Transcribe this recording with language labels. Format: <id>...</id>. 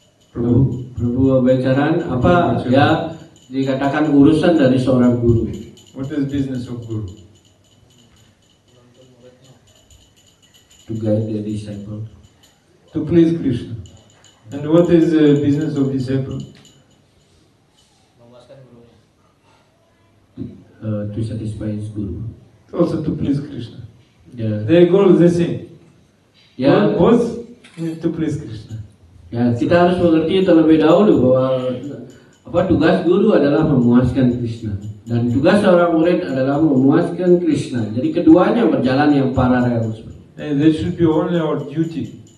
<id>Prabhu Bacaran, apa ya dikatakan urusan dari seorang guru?</id> <en>What is business of guru? To guide the disciple. To please Krishna. And what is the business of disciple?</en> <id>Memuaskan gurunya.</id> <en>To satisfy his guru. Also to please Krishna.</en> <id>Ya,</id> <en>Their goal is the same.</en> <id>ya,</id> <en>Both need to please Krishna.</en> <id>ya, kita harus mengerti terlebih dahulu bahwa tugas guru adalah memuaskan Krishna dan tugas seorang murid adalah memuaskan Krishna. Jadi keduanya berjalan yang paralel.</id> <en>And that should be only our duty.</en>